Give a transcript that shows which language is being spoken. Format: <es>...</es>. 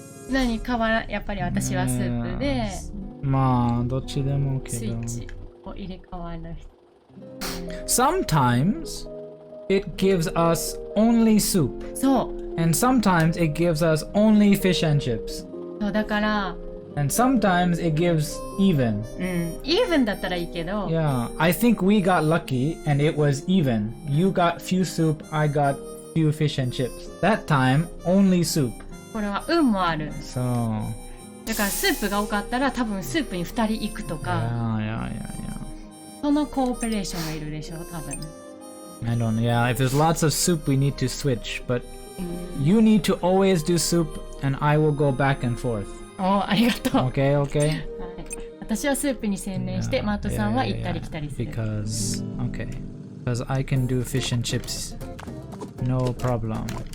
<ja>何やっぱり私はスープでまあどっちでもけど。スイッチを入れ替わる。</ja> <en>Sometimes it gives us only soup.</en> <ja>そう。</ja> <en>And sometimes it gives us only fish and chips.</en> <ja>そうだから。</ja> <en>And sometimes it gives even.</en> <ja>イーブンだったらいいけど。</ja> <en>Yeah, I think we got lucky and it was even. You got few soup, I got few fish and chips. That time, only soup.</en> <ja>これは運もある。</ja> <en>So,</en> <ja>だからスープが多かったら多分スープに2人行くとか、</ja> <en>Yeah.</en> <ja>そのコーペレーションがいるでしょ多分。</ja> <en>I don't know. Yeah, if there's lots of soup, we need to switch. But</en> <ja>うん、</ja> <en>you need to always do soup, and I will go back and forth.</en> <ja>おありがとう、</ja> <en>Okay, okay?</en> <ja>はい、私はスープに専念して、マートさんは行ったり来たりする。</ja> <en>Because I can do fish and chips, no problem.</en>